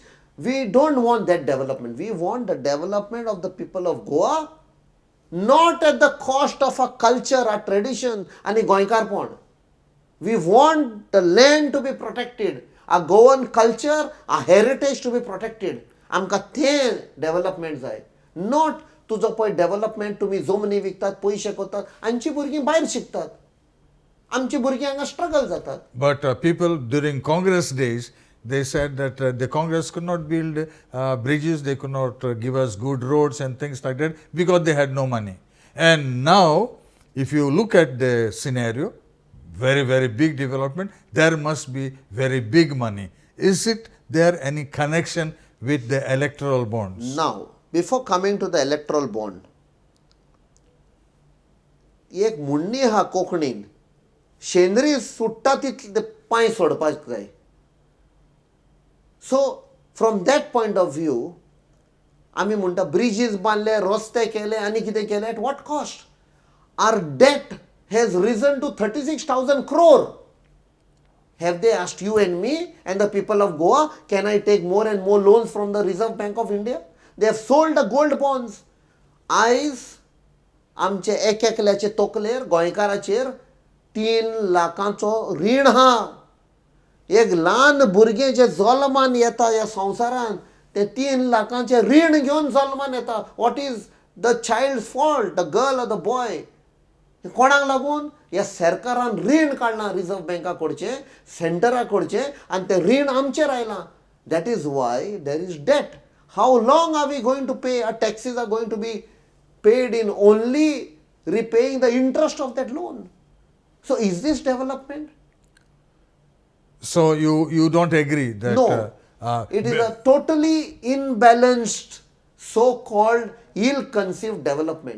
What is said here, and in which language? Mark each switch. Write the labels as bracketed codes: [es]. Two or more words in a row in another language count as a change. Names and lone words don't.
[en] We don't want that development. We want the development of the people of Goa, not at the cost of a culture, a tradition, and a Goinkar pond. We want the land to be protected, a Goan culture, a heritage to be protected. [kok] आमकां तें डेव्हलपमेंट जाय, नॉट तुजो पळय डेव्हलपमेंट तुमी जमनी विकतात, पयशे कोतात, आमची भुरगीं भायर शिकतात, आमची भुरगीं हांगा स्ट्रगल जातात. [en] But people during Congress days, they said that the Congress could not build bridges, they could not give us good roads and things like that because they had no money. And now, if you look at the scenario, very, very big development, there must be very big money. Is it there any connection with the electoral bonds? Now, before coming to the electoral bond, [kok] एक म्हणणी आहा कोंकणीन, शेंद्री सुट्टा तितले पांय सोडपाक जाय. [en] so from that point of view [kok] आमी म्हणटा ब्रिजीस बांदले, रस्ते केले आनी कितें केलें, [en] at what cost? our debt has risen to 36,000 crore. Have they asked you and me and the people of Goa, can I take more and more loans from the Reserve Bank of India? They have sold the gold bonds. [kok] आयज आमचे एकल्याचे तोकलेर गोंयकाराचेर 3 लाखांचो रीण हा. एक ल्हान भुरगें जे जल्मान येता ह्या संवसारान ते 3 लाखांचे रीण घेवन जल्मान येता. [en] what is the child fault, the girl or the boy? [kok] कोणाक लागून? ह्या सरकारान रीण काडलां रिजर्व बँका कडचे, सेंटरा कडचे, आनी तें रीण आमचेर आयलां. [en] that is why there is debt. how long are we going to pay? our taxes are going to be paid in only repaying the interest of that loan. So is this development? So you don't agree that No. It is a totally imbalanced, so-called ill-conceived development.